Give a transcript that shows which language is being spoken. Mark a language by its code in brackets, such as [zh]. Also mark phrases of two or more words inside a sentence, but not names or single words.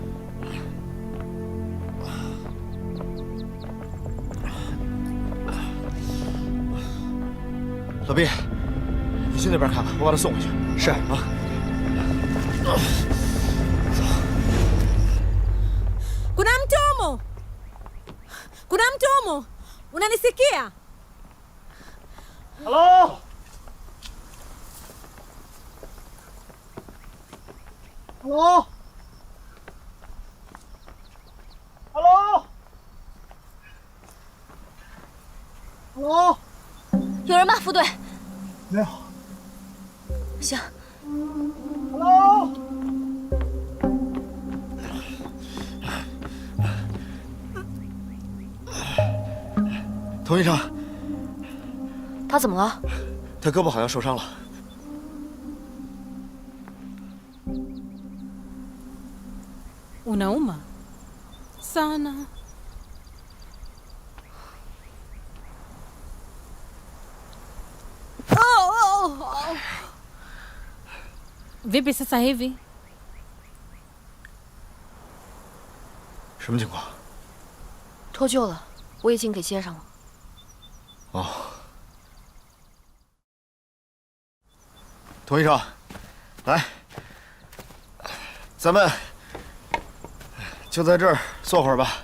[zh] 老毕，你去那边看看，我把他送回去。是啊。走。 [sw] Kuna mtomo? Kuna mtomo? Unanisikia? [en] Hello? Hello? Hello? Hello? [zh] 有人吗？副队？没有。行。 [en] Hello? [zh] 童医生，他怎么了？他胳膊好像受伤了。 [sw] Unauma sana. Vipi sasa hivi? [zh] 什么情况？脱臼了，我已经给接上了。哦，童医生，来，咱们就在这儿坐会儿吧。